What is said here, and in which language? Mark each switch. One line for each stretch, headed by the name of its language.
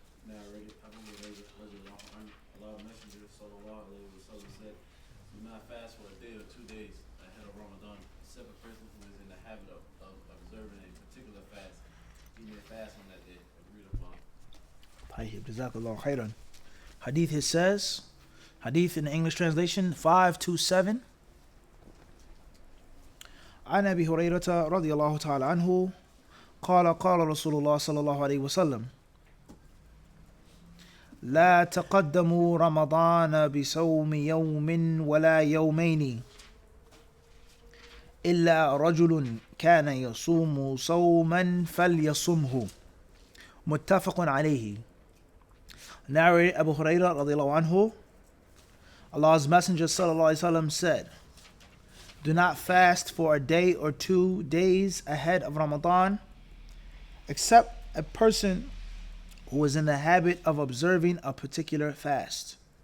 English: Narrated, Abu Hurairah Allah's Messenger sallallahu alayhi wa sallam said, "Do not fast for a day or 2 days ahead of Ramadan, except a person who is in the habit of observing a particular fast. He may fast on that day, agreed upon."
Arabic: طيب جزاك الله خيرا.
English: Hadith, it says, Hadith in the English translation 527.
Arabic: عن أبي هريرة رضي الله تعالى عنه قال قال رسول الله صلى الله عليه وسلم لا تقدموا رمضان بصوم يوم ولا يومين إلا رجل كان يصوم صوما فليصمه متفق عليه.
English: Narrated Abu Hurairah radiallahu anhu, Allah's Messenger sallallahu alaihi wasallam said, do not fast for a day or 2 days ahead of Ramadan, except a person who is in the habit of observing a particular fast.